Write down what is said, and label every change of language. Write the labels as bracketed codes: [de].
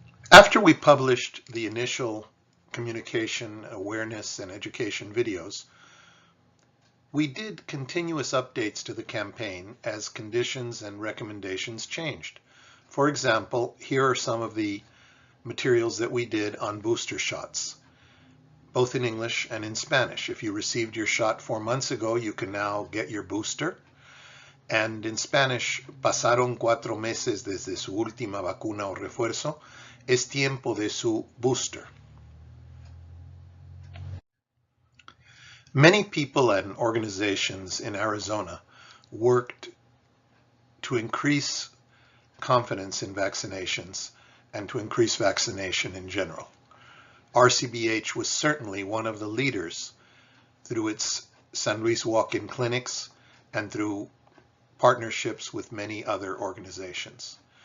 [en] After we published the initial communication, awareness, and education videos, we did continuous updates to the campaign as conditions and recommendations changed. For example, here are some of the materials that we did on booster shots, both in English and in Spanish. If you received your shot 4 months ago, you can now get your booster. And in Spanish, [es] pasaron 4 meses desde su última vacuna o refuerzo, es tiempo de su booster. [en] Many people and organizations in Arizona worked to increase confidence in vaccinations and to increase vaccination in general. RCBH was certainly one of the leaders through its San Luis Walk-In clinics and through partnerships with many other organizations.